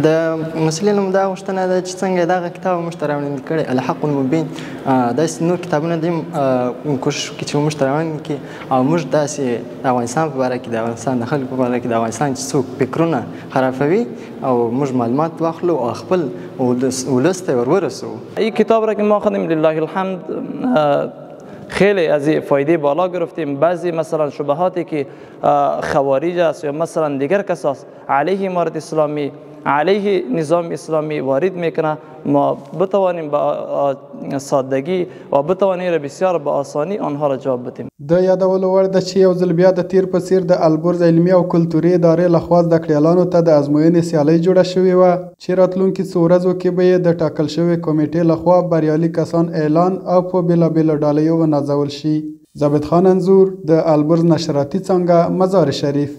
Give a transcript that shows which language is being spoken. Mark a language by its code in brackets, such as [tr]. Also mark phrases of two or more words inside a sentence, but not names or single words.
[ps] د مسؤلینو هم دا غوښتنه ده چې څنګه دغه کتاب موږ ته راوړاندې کړی الحق المبین، داسې نور کتابونه دي کوشش وکړي چې موږ ته راوړاندې کړي او موږ داسې د افغانستان په باره کې، د افغانستان د خلکو په باره کې، د افغانستان چې څوک فکرونه خرابوي او موږ معلومات واخلو او خپل ولس ته ورسو. [fa] این کتاب را که ما خودیم [ar] لله الحمد [fa] خیلی از فایده بالا گرفتیم. بعضی مثلا شبهاتی که خوارج است یا مثلا دیگر کساس علیه امارت اسلامی، علیه نظام اسلامی وارد میکنه، ما بتوانیم با سادگی و بتوانیم را بسیار با آسانی آنها را جواب بدیم. [ps] د یادولو وړ ده چې یو ځل بیا د تیر په څیر د البرز علمي او کلتوري ادارې لخوا زده کړیالانو ته د ازموینې سیالۍ جوړه شوې وه چې راتلونکي څو ورځو کې به یې د ټاکل شوې کمیټې لخوا بریالي کسان اعلان او په بېلابېلو ډالیو ونازول شي. ضابط خان انځور، د البرز نشراتي څانګه، مزار شریف.